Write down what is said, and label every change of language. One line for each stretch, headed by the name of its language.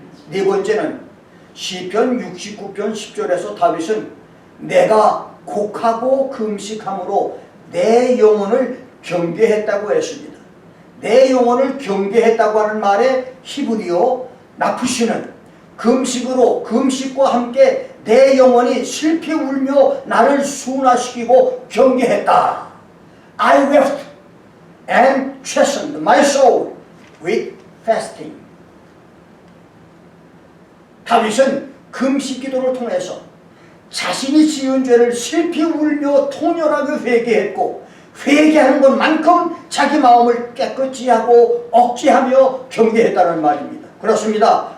Korean: 네 번째는 시편 69편 10절에서 다윗은 내가 곡하고 금식함으로 내 영혼을 경계했다고 했습니다. 내 영혼을 경계했다고 하는 말에 히브리어 나프시는 금식과 함께 내 영혼이 슬피 울며 나를 순화시키고 경계했다.
English: I wept and chastened my soul with fasting.
Korean: 다윗은 금식 기도를 통해서 자신이 지은 죄를 슬피 울며 통렬하게 회개했고, 회개하는 것만큼 자기 마음을 깨끗이 하고 억제하며 경계했다는 말입니다. 그렇습니다.